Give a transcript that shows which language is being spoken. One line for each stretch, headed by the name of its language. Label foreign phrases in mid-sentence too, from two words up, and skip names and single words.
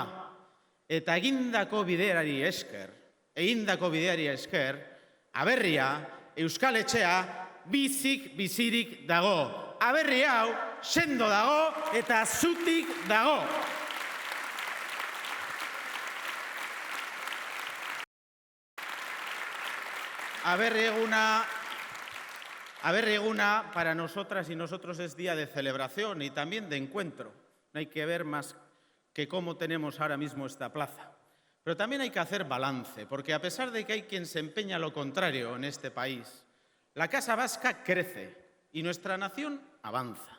Basque: Eta egindako bideari esker, Aberria, Euskal Etxea, bizirik dago. Aberri hau, sendo dago eta zutik dago. Aberri eguna
Spanish: para nosotras y nosotros es día de celebración y también de encuentro. No hay que ver más que cómo tenemos ahora mismo esta plaza. Pero también hay que hacer balance, porque a pesar de que hay quien se empeña lo contrario en este país, la Casa Vasca crece y nuestra nación avanza.